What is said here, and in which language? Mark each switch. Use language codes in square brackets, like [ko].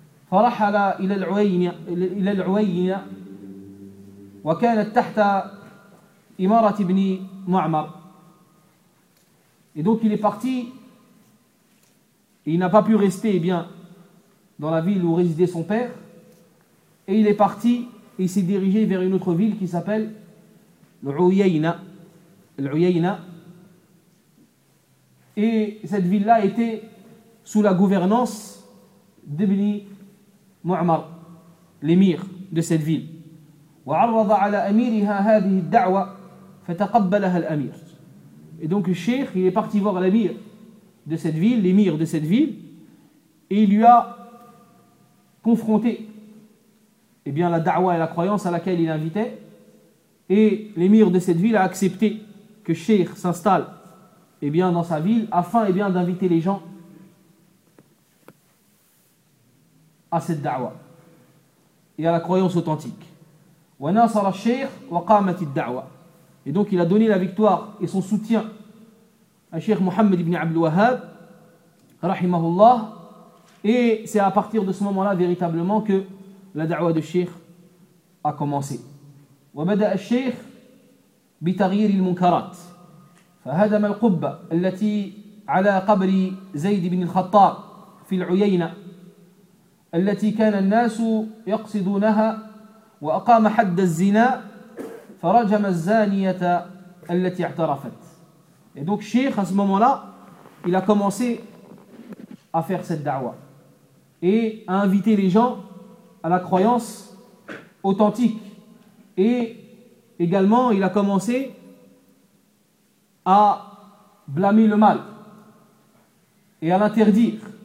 [ar] فرحل إلى العوينة وكانت تحت إمارة ابن معمر. [fr] Et donc il est parti et il n'a pas pu rester dans la ville où résidait son père, et il est parti et il s'est dirigé vers une autre ville qui s'appelle l'Uyayna, et cette ville-là était sous la gouvernance d'Ibn معمر الامير de cette ville. [ar] وعرض على اميرها هذه الدعوه فتقبلها الامير. [fr] Et donc le cheikh, il est parti voir l'amir de cette ville, l'émir de cette ville, et il lui a confronté la da'wa et la croyance à laquelle il invitait, et l'émir de cette ville a accepté que le cheikh s'installe dans sa ville afin d'inviter les gens à cette da'wa et à la croyance authentique. [ar] وناصر الشيخ وقامت الدعوة. [fr] Et donc il a donné la victoire et son soutien à Cheikh Mohammed ibn Abdul Wahhab rahimahullah, et c'est à partir de ce moment-là véritablement que la da'wa de Cheikh a commencé. [ar] وبدأ الشيخ بتغيير المنكرات فهدم القبة التي على قبر زيد بن الخطاب في العيينة التي كان الناس يقصدونها وأقام حد الزنا فرجم الزانية التي اعترفت. [fr] Et donc Cheikh, à ce moment-là, il a commencé à faire cette da'wa et à inviter les gens à la croyance authentique. Et également, il a commencé à blâmer le mal et à l'interdire.